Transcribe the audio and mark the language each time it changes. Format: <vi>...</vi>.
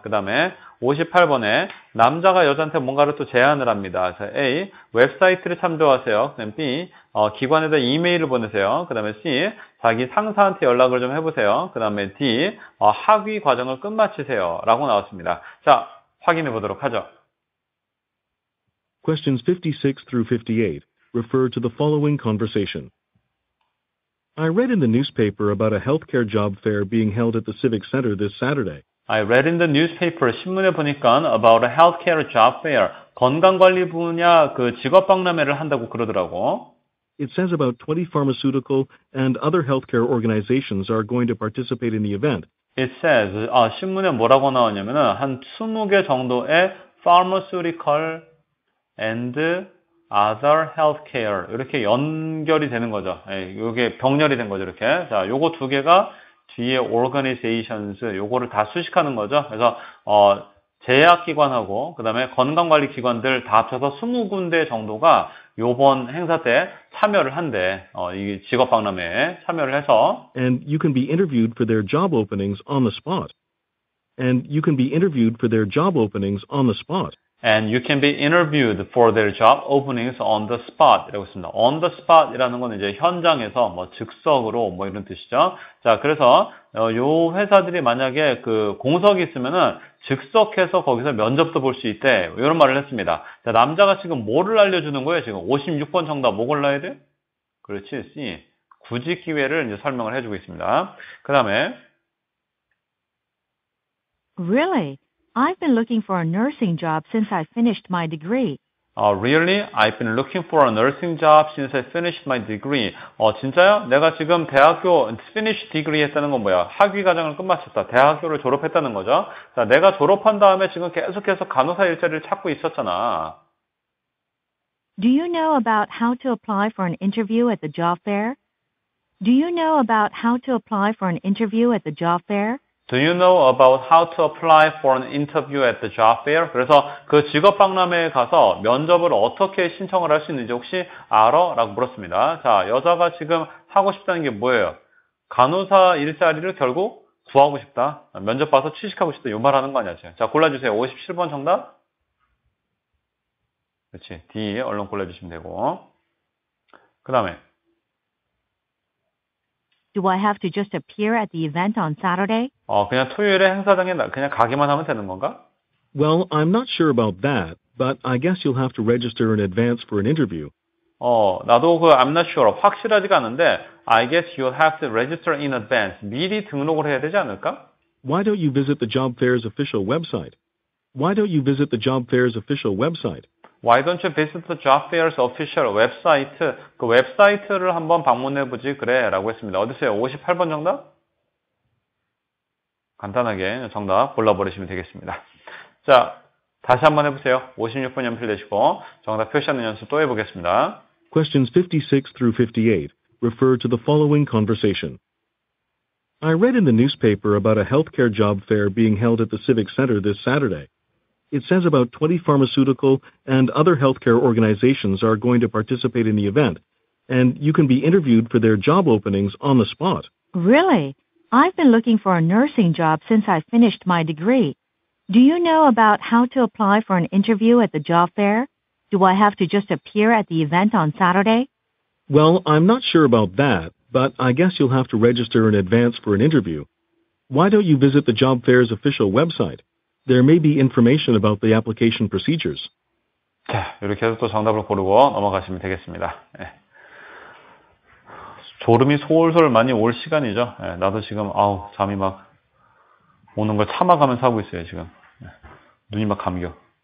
<ko>그 다음에 58번에 남자가 여자한테 뭔가를 또 제안을 합니다. 자, A. 웹사이트를 참조하세요. 그 다음에 B. 기관에다 이메일을 보내세요. 그 다음에 C. 자기 상사한테 연락을 좀 해보세요. 그 다음에 D. 학위 과정을 끝마치세요. 라고 나왔습니다. 자, 확인해 보도록 하죠.</ko> <en>Questions 56 through 58 refer to the following conversation. I read in the newspaper about a healthcare job fair being held at the Civic Center this Saturday. I read in the newspaper,</en> <ko>신문에 보니까</ko> <en>about a healthcare job fair,</en> <ko>건강관리 분야 그 직업박람회를 한다고 그러더라고.</ko> <en>It says about 20 pharmaceutical and other healthcare organizations are going to participate in the event. It says,</en> <ko>신문에 뭐라고 나왔냐면은 한 20개 정도의</ko> <en>pharmaceutical and other healthcare</en> <ko>이렇게 연결이 되는 거죠. 이게 병렬이 된 거죠. 이렇게. 자, 요거 두 개가 뒤에 organizations 요거를 다 수식하는 거죠. 그래서 제약기관하고 그다음에 건강관리기관들 다 합쳐서 20군데 정도가 요번 행사 때 참여를 한대. 이 직업박람회에 참여를 해서</ko> <en>And you can be interviewed for their job openings on the spot. And you can be interviewed for their job openings on the spot. And you can be interviewed for their job openings on the spot</en> <ko>이라고 있습니다. On the spot 이라는 건 이제 현장에서 즉석으로 이런 뜻이죠. 자, 그래서 요 회사들이 만약에 그 공석이 있으면은 즉석해서 거기서 면접도 볼 수 있대. 이런 말을 했습니다. 자, 남자가 지금 뭐를 알려주는 거예요? 지금 56번 정답 뭐 골라야 돼? 그렇지, C. 구직 기회를 이제 설명을 해주고 있습니다. 그 다음에</ko> <en>Really? I've been looking for a nursing job since I finished my degree. Really? I've been looking for a nursing job since I finished my degree.</en> <ko>진짜요? 내가 지금 대학교 finish degree 했다는 건 뭐야? 학위 과정을 끝마쳤다. 대학교를 졸업했다는 거죠. 자, 내가 졸업한 다음에 지금 계속해서 간호사 일자리를 찾고 있었잖아.</ko> <en>Do you know about how to apply for an interview at the job fair? Do you know about how to apply for an interview at the job fair? Do you know about how to apply for an interview at the job fair?</en> <ko>그래서 그 직업박람회에 가서 면접을 어떻게 신청을 할 수 있는지 혹시 알아? 라고 물었습니다. 자, 여자가 지금 하고 싶다는 게 뭐예요? 간호사 일자리를 결국 구하고 싶다. 면접 봐서 취직하고 싶다. 이 말 하는 거 아니야, 지금. 자, 골라주세요. 57번 정답. 그렇지. D 얼른 골라주시면 되고. 그 다음에</ko> <en>Do I have to just appear at the event on Saturday?</en> <ko>그냥 토요일에 행사장에 그냥 가기만 하면 되는 건가?</ko> <en>Well, I'm not sure about that, but I guess you'll have to register in advance for an interview.</en> <ko>나도</ko> <en>I'm not sure.</en> <ko>확실하지가 않은데</ko> <en>I guess you'll have to register in advance.</en> <ko>미리 등록을 해야 되지 않을까?</ko> <en>Why don't you visit the job fair's official website? Why don't you visit the job fair's official website? Why don't you visit the job fair's official website?</en> <ko>그 웹사이트를 한번 방문해보지 그래 라고 했습니다. 어디세요? 58번 정답? 간단하게 정답 골라버리시면 되겠습니다. 자, 다시 한번 해보세요. 56번 연필 내시고 정답 표시하는 연습 또 해보겠습니다.</ko> <en>Questions 56 through 58 refer to the following conversation. I read in the newspaper about a healthcare job fair being held at the Civic Center this Saturday. It says about 20 pharmaceutical and other healthcare organizations are going to participate in the event, and you can be interviewed for their job openings on the spot. Really? I've been looking for a nursing job since I finished my degree. Do you know about how to apply for an interview at the job fair? Do I have to just appear at the event on Saturday? Well, I'm not sure about that, but I guess you'll have to register in advance for an interview. Why don't you visit the job fair's official website? There may be information about the application procedures.</en> <ko>자, 이렇게 해서 또 정답을 고르고 넘어가시면 되겠습니다. 예. 졸음이 솔솔 많이 올 시간이죠. 예, 나도 지금 잠이 막 오는 걸 참아가면서 하고 있어요, 지금. 예, 눈이 막 감겨.</ko>